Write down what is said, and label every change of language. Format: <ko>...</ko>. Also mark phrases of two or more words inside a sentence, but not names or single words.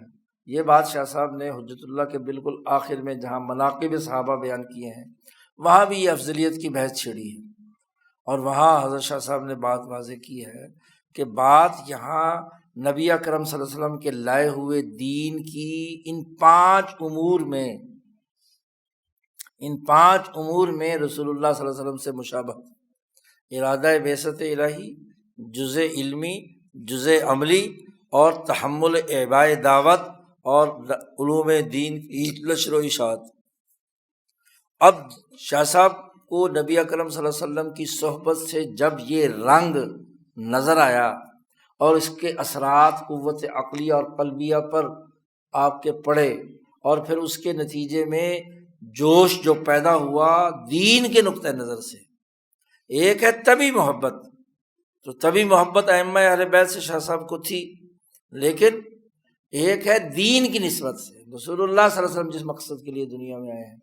<ur>یہ بات شاہ صاحب نے حجت اللہ کے بالکل آخر میں جہاں مناقب صحابہ بیان کیے ہیں وہاں بھی یہ افضلیت کی بحث چھڑی ہے، اور وہاں حضرت شاہ صاحب نے بات واضح کی ہے کہ بات یہاں نبی اکرم صلی اللہ علیہ وسلم کے لائے ہوئے دین کی ان 5 امور میں رسول اللہ صلی اللہ علیہ وسلم سے مشابہت، ارادہ بعثت الہی، جزء علمی، جزء عملی، اور تحمل اعباء دعوت اور علوم دین کی نشر و اشاعت۔ اب شاہ صاحب کو نبی اکرم صلی اللہ علیہ وسلم کی صحبت سے جب یہ رنگ نظر آیا اور اس کے اثرات قوت عقلیہ اور قلبیہ پر آپ کے پڑے، اور پھر اس کے نتیجے میں جوش جو پیدا ہوا دین کے نقطہ نظر سے، ایک ہے طبی محبت، تو طبی محبت ائمہ اہل بیت سے شاہ صاحب کو تھی، لیکن ایک ہے دین کی نسبت سے رسول اللہ صلی اللہ علیہ وسلم جس مقصد کے لیے دنیا میں آئے ہیں۔</ur>